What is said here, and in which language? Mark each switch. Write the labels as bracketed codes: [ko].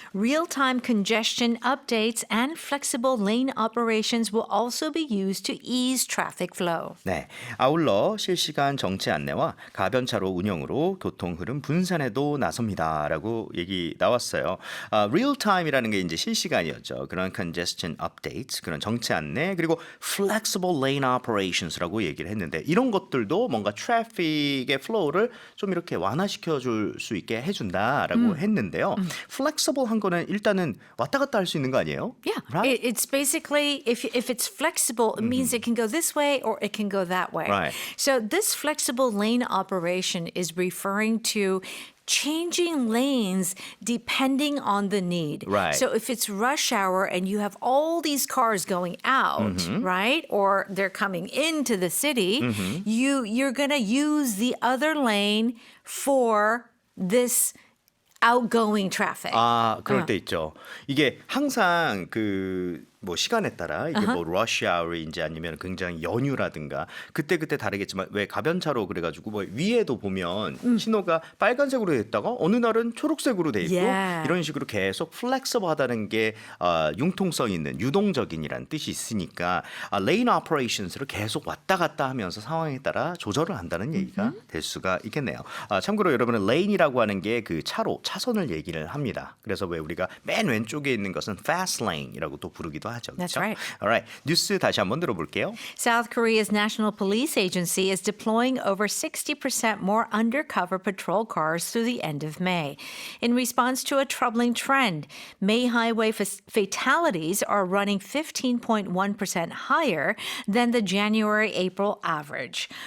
[en] Real-time congestion updates and flexible lane operations will also be used to ease traffic flow. [ko] 네, 아울러 실시간 정체 안내와 가변차로 운영으로 교통 흐름 분산에도 나섭니다라고 얘기 나왔어요. [en] real time [ko] 이라는 게 이제 실시간이었죠. 그런 [en] congestion updates, [ko] 그런 정체 안내 그리고 [en] flexible lane operations [ko] 라고 얘기를 했는데 이런 것들도 뭔가 트래픽의 플로우를 좀 이렇게 완화시켜 줄 수 있게 해준다라고 했는데요. flexible 한 거는 일단은 왔다 갔다 할 수 있는 거 아니에요? [en] Yeah, Right? it's basically if it's flexible, it means it can go this way or it can go that way. Right. So this flexible lane operation is referring to changing lanes depending on the need. Right. So if it's rush hour and you have all these cars going out, right? Or they're coming into the city, you're going to use the other lane for this outgoing traffic. [ko] 그럴 때 있죠. 이게 항상 그 뭐 시간에 따라 이게 뭐 rush hour인지 아니면 굉장히 연휴라든가 그때그때 다르겠지만 왜 가변차로 그래가지고 뭐 위에도 보면 신호가 빨간색으로 돼 있다가 어느 날은 초록색으로 돼 있고 [en] Yeah. [ko] 이런 식으로 계속 플렉서블하다는 게 융통성 있는 유동적인이라는 뜻이 있으니까 레인 오퍼레이션스를 계속 왔다 갔다 하면서 상황에 따라 조절을 한다는 얘기가 될 수가 있겠네요. 참고로 여러분은 레인이라고 하는 게 그 차로 차선을 얘기를 합니다. 그래서 왜 우리가 맨 왼쪽에 있는 것은 fast lane이라고 또 부르기도 하죠. [en] That's [ko] 그렇죠? [en] right. Alright. [ko] 뉴스 다시 한번 들어볼게요. [en] South Korea's National Police Agency is deploying over 60% more undercover patrol cars through the end of May. In response to a troubling trend, May highway fatalities are running 15.1% higher than the January-April average.